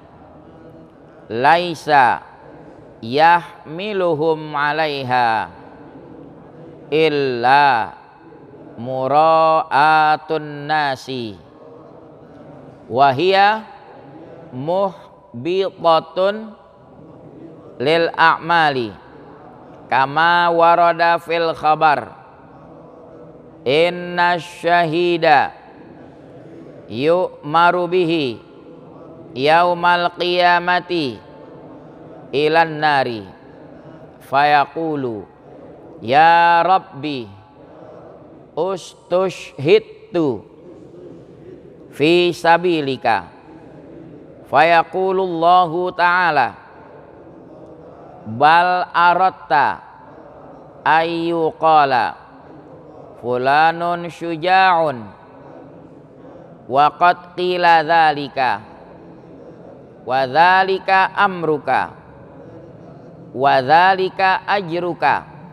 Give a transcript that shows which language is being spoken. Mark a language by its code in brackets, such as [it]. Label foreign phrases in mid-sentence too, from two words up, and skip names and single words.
[ar] ليس يحملهم عليها إلا مراءاة الناس وهي محبطة للأعمال كما ورد في الخبر إن الشهيد يؤمر به يوم القيامة إلى النار فيقول يا رب استشهدت في سبيلك فيقول الله تعالى بل أردت أن يقال فلان شجاع وقد قيل ذلك وذلك أمرك وذلك أجرك